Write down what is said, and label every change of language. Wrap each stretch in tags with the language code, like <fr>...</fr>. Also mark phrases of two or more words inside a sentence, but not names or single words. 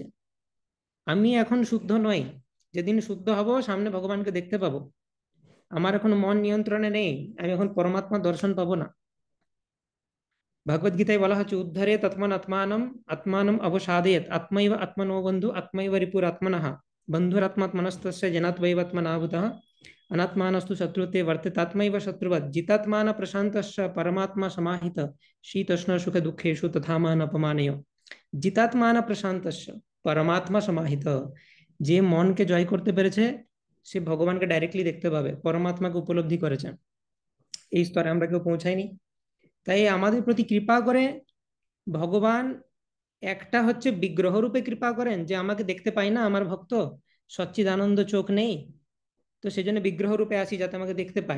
<bn>আমি এখন শুদ্ধ নই, যেদিন শুদ্ধ হব সামনে ভগবানকে দেখতে পাবো। আমার এখন মন নিয়ন্ত্রণে নেই, আমি এখন পরমাত্মা দর্শন পাবো না। ভগবদ গীতায় বলা হচ্ছে,</bn> <sa>উদ্ধারে তৎমান আত্মানম আত্মানম অবসাদয়েৎ আত্মৈব আত্মনো বন্ধু আত্মৈব রিপুর আত্মনঃ বন্ধুরাত্মাত্মনস্তস্য জনাত্মৈবাত্মনাভূতঃ अनात्मानस्तु शत्रुते वर्तेतात्मैव शत्रुवत् जितात्मान प्रशान्तश्च परमात्मा समाहित शीतोष्ण सुख दुःखेषु तथा मान अपमानय। জিতাত্মান প্রশান্তস্য পরমাত্মা সমাহিত।</sa> <bn>যে মনকে জয় করতে পেরেছে, সে ভগবানকে ডাইরেক্টলি দেখতে পাবে, পরমাত্মাকে উপলব্ধি করেছে। এই স্তরে আমরা কেউ পৌঁছাইনি। তাই আমাদের প্রতি কৃপা করে ভগবান। একটা হচ্ছে বিগ্রহ রূপে কৃপা করেন, যে আমাকে দেখতে পাই না আমার ভক্ত, সচ্চিদানন্দ চোখ নেই, তো সেই জন্য বিগ্রহ রূপে আসি যাতে আমাকে দেখতে পায়।</bn>